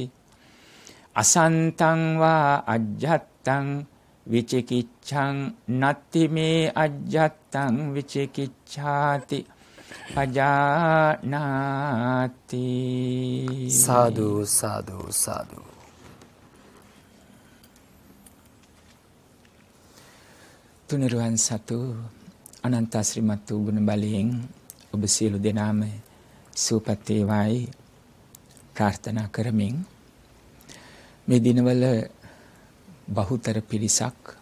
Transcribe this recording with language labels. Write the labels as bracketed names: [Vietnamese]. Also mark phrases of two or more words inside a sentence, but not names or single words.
[Pali] අසන්තං වා අජ්ජත්තං විචිකිච්ඡං නත්තිමේ අජ්ජත්තං විචිකිච්ඡාති පජානාති. [Sinhala] සාදු සාදු සාදු. තුනුරුවන් සතු අනන්ත ශ්‍රීමත් වූ ගුණ බලයෙන් ඔබ සියලු දෙනාම සුවපත් වේවායි ප්‍රාර්ථනා කරමින් මේ දිනවල බහුතර පිරිසක්